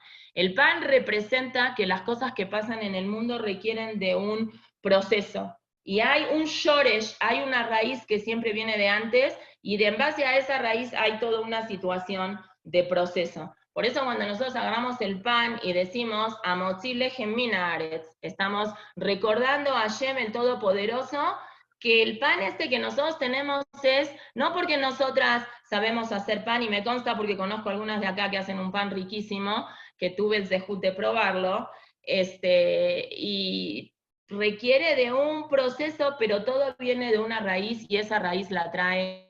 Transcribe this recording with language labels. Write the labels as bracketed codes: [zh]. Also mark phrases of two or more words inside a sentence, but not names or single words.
[es] El pan representa que las cosas que pasan en el mundo requieren de un proceso. Y hay un shoresh, hay una raíz que siempre viene de antes, y en base a esa raíz hay toda una situación de proceso. Por eso cuando nosotros agarramos el pan y decimos, [he] המוציא לחם מן הארץ, [es] estamos recordando a Hashem el Todopoderoso, que el pan que nosotros tenemos es, no porque nosotras sabemos hacer pan, y me consta porque conozco algunas de acá que hacen un pan riquísimo, que tuve el zehut de probarlo, y requiere de un proceso, pero todo viene de una raíz, y esa raíz la trae.